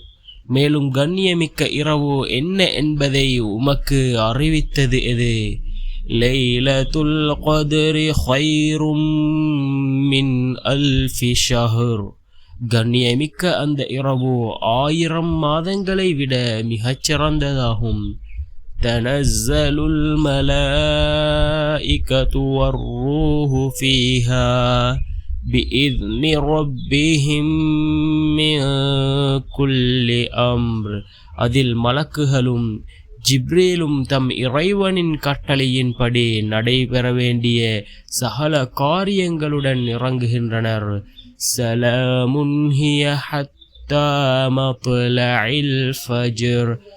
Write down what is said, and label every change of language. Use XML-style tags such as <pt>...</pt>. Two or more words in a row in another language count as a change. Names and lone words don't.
<ta>மேலும் கண்ணியமிக்க இரவு என்ன என்பதை உமக்கு அறிவித்தது எது?</ta> <ar>ليلة القدر خير من 1000 شهر.</ar> <ta>கண்ணியமிக்க அந்த இரவு 1000 மாதங்களை விட மிகச் சிறந்ததாகும்.</ta> <ar>تنزل الملائكة والروح فيها بإذن ربهم من كل أمر</ar> <ta>அதில் மலக்குகளும் ஜிப்ரீலும் தம் இறைவனின் கட்டளையின்படி நடைபெற வேண்டிய சகல காரியங்களுடன் இறங்குகின்றனர்.</ta> <ar>سلام هي حتى مطلع الفجر.</ar>